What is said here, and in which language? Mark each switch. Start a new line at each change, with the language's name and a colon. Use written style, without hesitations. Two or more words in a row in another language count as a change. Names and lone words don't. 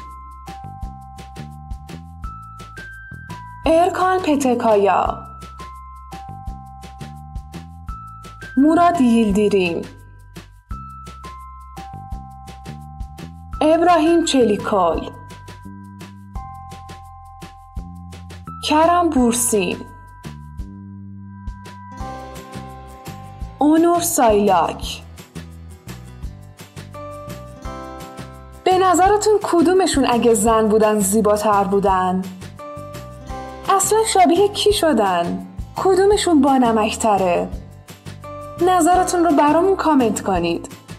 Persian: Erkan Petekaya، Murat Yildirim، İbrahim Çelikol، Kerem Bursin، Onur Saylak. به نظرتون کدومشون اگه زن بودن زیباتر بودن؟ اصلا شبیه کی شدن؟ کدومشون با نمکتره؟ نظرتون رو برامون کامنت کنید.